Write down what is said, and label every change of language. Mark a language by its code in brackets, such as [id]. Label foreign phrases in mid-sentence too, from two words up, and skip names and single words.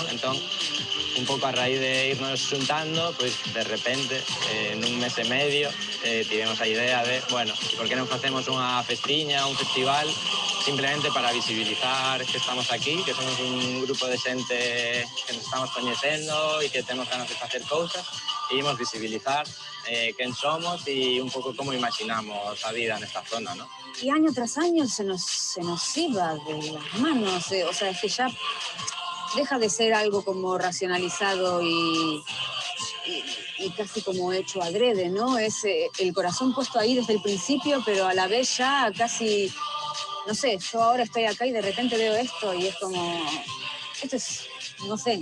[gl] Entón, un pouco a raíz de irnos xuntando, pois de repente, nun mes e medio, tivemos a idea de, bueno, por que non facemos unha festiña, un festival, simplemente para visibilizar que estamos aquí, que somos un grupo de xente que nos estamos coñecendo e que temos ganas de facer cousas, e imos visibilizar quen somos e un pouco como imaginamos a vida nesta zona, ¿no? [es] Y año tras año se nos iba de las manos, o sea, es que ya deja de ser algo como racionalizado y casi como hecho adrede, ¿no? Es el corazón puesto ahí desde el principio, pero a la vez ya casi, no sé, yo ahora estoy acá y de repente veo esto y es como, esto es, no sé.